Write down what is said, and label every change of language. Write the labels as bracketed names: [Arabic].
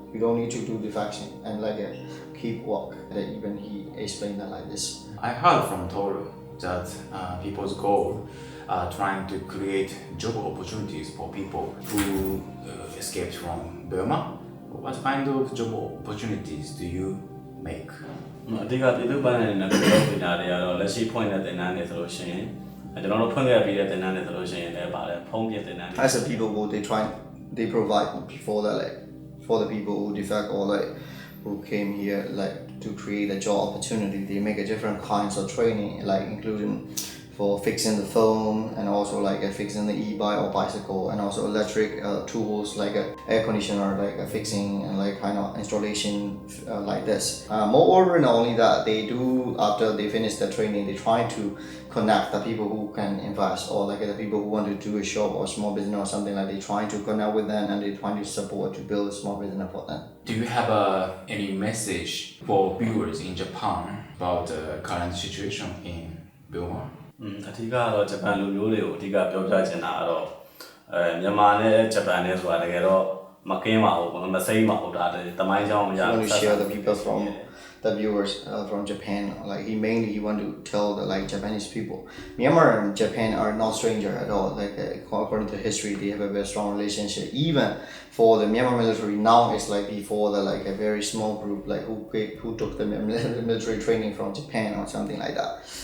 [English] You don't need to do defection and like keep work. That even he explained that like this. I heard from Toru that people's goal are trying to create job opportunities for people who escaped from Burma. What kind of job opportunities do you make? [Burmese] အဓိကပြည်သူ့ပိုင်းနဲ့ပြောပြတာတွေကတော့လက်ရှိဖွင့်တဲ့သင်တန်းတွေဆိုလို့ရှိရင်ကျွန်တော်တို့ဖွင့်ခဲ့ပြီးတဲ့သင်တန်းတွေဆိုလို့ရှိရင်လည်းပါတယ်ဖုန်းပြသင်တန်းတွေ [English] As a people who they provide before that like for the people who defect or like who came here like to create a job opportunity. They make a different kinds of training like including for fixing the phone and also like fixing the e-bike or bicycle and also electric tools like air conditioner like fixing and like kind of installation like this. Moreover, not only that, they do after they finish the training, they try to connect the people who can invest or like the people who want to do a shop or small business or something like they trying to connect with them and they trying to support to build a small business for them. Do you have any message for viewers in Japan about the current situation in Burma? [Burmese] အထူးကတော့ဂျပန်လူမျိုးတွေကိုအဓိကပြောပြချင်တာကတော့မြန်မာနဲ့ဂျပန်နဲ့ဆိုတာတကယ်တော့မကင်းပါဘူးမစိမ့်ပါဘူးဒါတမိုင်းကြောင်းအရာ [English] I want to share the people from the viewers from Japan. Like he want to tell the like Japanese people, Myanmar and Japan are not stranger at all. Like according to history, they have a very strong relationship. Even for the Myanmar military now, it's like before the like a very small group like who took the military training from Japan or something like that.